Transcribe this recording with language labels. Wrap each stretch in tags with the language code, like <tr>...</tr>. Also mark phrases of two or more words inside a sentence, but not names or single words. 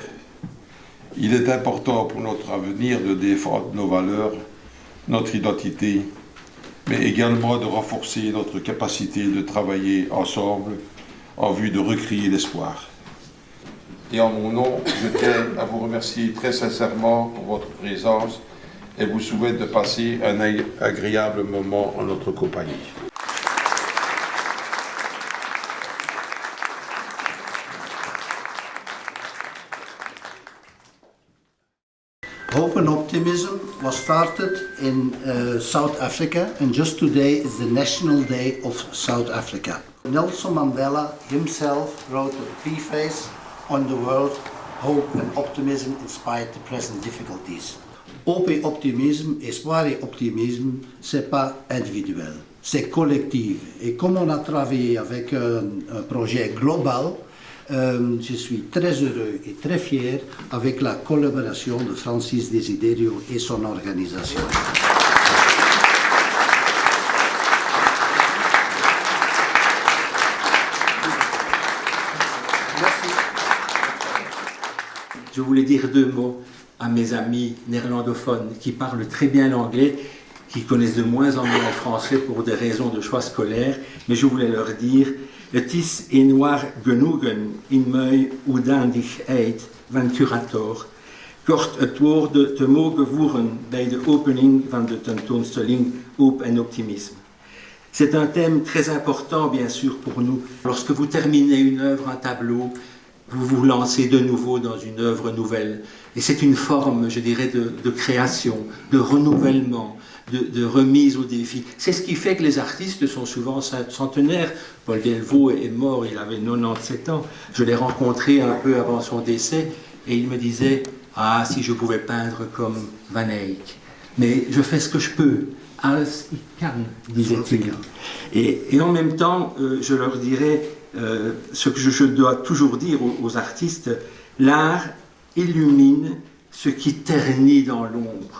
<fr>Il est important pour notre avenir de défendre nos valeurs, notre identité, mais également de renforcer notre capacité de travailler ensemble en vue de recréer l'espoir. Et en mon nom, je tiens à vous remercier très sincèrement pour votre présence et vous souhaite de passer un agréable moment en notre compagnie.</fr> <en>Hope and Optimism was started in South Africa, and just today is the National Day of South Africa. Nelson Mandela himself wrote a preface on the word hope and optimism inspired the present difficulties.</en> <fr>Hope et optimisme, espoir et optimisme, c'est pas individuel, c'est collectif. Et comme on a travaillé avec un projet global, je suis très heureux et très fier avec la collaboration de Francis Desiderio et son organisation. Je voulais dire deux mots à mes amis néerlandophones qui parlent très bien l'anglais, qui connaissent de moins en moins le français pour des raisons de choix scolaires, mais je voulais leur dire</fr> <nl>Het is een waar genoegen in mij udandigheid van curator, kort het woord te mogen voeren bij de opening van de tentoonstelling Hope en Optimisme.</nl> <fr>C'est un thème très important, bien sûr, pour nous. Lorsque vous terminez une œuvre, un tableau, vous vous lancez de nouveau dans une œuvre nouvelle. Et c'est une forme, je dirais, de création, de renouvellement, de remise au défi. C'est ce qui fait que les artistes sont souvent centenaires. Paul Delvaux est mort, il avait 97 ans. Je l'ai rencontré un peu avant son décès et il me disait « Ah, si je pouvais peindre comme Van Eyck. Mais je fais ce que je peux.</fr> <nl>Alles ik kan,</nl> <fr>disait-il. » Et en même temps, je leur dirais ce que je dois toujours dire aux artistes, l'art illumine ce qui ternit dans l'ombre.</fr>